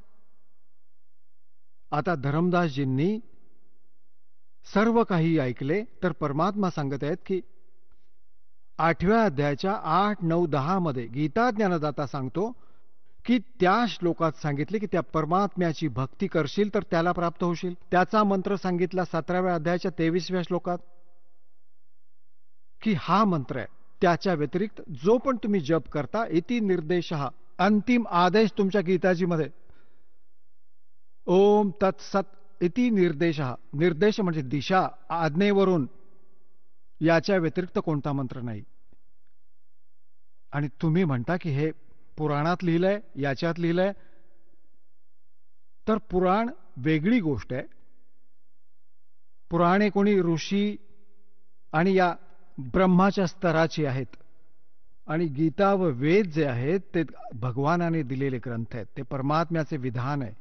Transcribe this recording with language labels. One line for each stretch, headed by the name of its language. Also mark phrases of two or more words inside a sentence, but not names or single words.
Marathi: आता धरमदासजींनी सर्व काही ऐकले तर परमात्मा सांगत आहेत की 8व्या अध्यायाच्या 8, 9, 10 मध्ये गीता ज्ञानदाता सांगतो की त्या श्लोकात सांगितले की त्या परमात्म्याची भक्ती करशील तर त्याला प्राप्त होशील. त्याचा मंत्र सांगितला 17व्या अध्यायाच्या 23व्या श्लोकात की हा मंत्र आहे. त्याच्या व्यतिरिक्त जो पण तुम्ही जप करता,
Sanskrit: इति निर्देशः,
Marathi: अंतिम आदेश तुमच्या गीताजीमध्ये
Sanskrit: ओम तत्सत इति निर्देशः,
Marathi: निर्देश म्हणजे दिशा, आज्ञेवरून, याच्या व्यतिरिक्त कोणता मंत्र नाही. आणि तुम्ही म्हणता की हे पुराणात लिहिलंय, याच्यात लिहिलंय. तर पुराण वेगळी गोष्ट आहे. पुराणे कोणी ऋषी आणि या ब्रह्माच्या स्तराची आहेत, आणि गीता व वेद जे आहेत ते भगवानाने दिलेले ग्रंथ आहेत, ते परमात्म्याचे विधान आहे.